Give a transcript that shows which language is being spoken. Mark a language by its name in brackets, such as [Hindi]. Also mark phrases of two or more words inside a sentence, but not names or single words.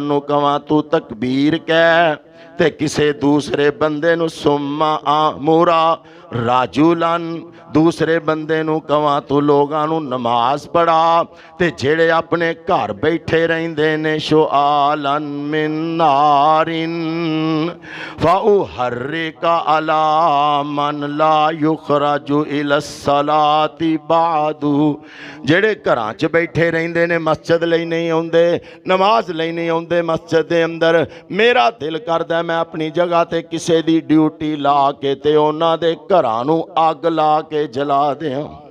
[Punjabi] ਨੂੰ ਕਹਾਂ ਤੂੰ ਤਕਬੀਰ ਕਹਿ ਤੇ ਕਿਸੇ ਦੂਜੇ ਬੰਦੇ ਨੂੰ [Arabic] ثم آمر رجلا [Punjabi] ਦੂਜੇ ਬੰਦੇ ਨੂੰ ਕਹਾਂ ਤੂੰ ਲੋਕਾਂ ਨੂੰ ਨਮਾਜ਼ ਪੜ੍ਹਾ ਤੇ ਜਿਹੜੇ ਆਪਣੇ ਘਰ ਬੈਠੇ ਰਹਿੰਦੇ ਨੇ [Arabic] شعلا من نار فأحرق على من لا يخرج إلى الصلاة بعد. [Punjabi] ਜਿਹੜੇ ਘਰਾਂ ਚ ਬੈਠੇ ਰਹਿੰਦੇ ਨੇ ਮਸਜਿਦ ਲਈ ਨਹੀਂ ਆਉਂਦੇ ਨਮਾਜ਼ ਲਈ ਨਹੀਂ ਆਉਂਦੇ ਮਸਜਿਦ ਦੇ ਅੰਦਰ ਮੇਰਾ ਦਿਲ ਕਰਦਾ ਮੈਂ ਆਪਣੀ ਜਗ੍ਹਾ ਤੇ ਕਿਸੇ ਦੀ ਡਿਊਟੀ ਲਾ ਕੇ ਤੇ ਉਨ੍ਹਾਂ ਦੇ ਘਰਾਂ ਨੂੰ ਅੱਗ ਲਾ ਕੇ ਜਲਾ ਦੇਂ।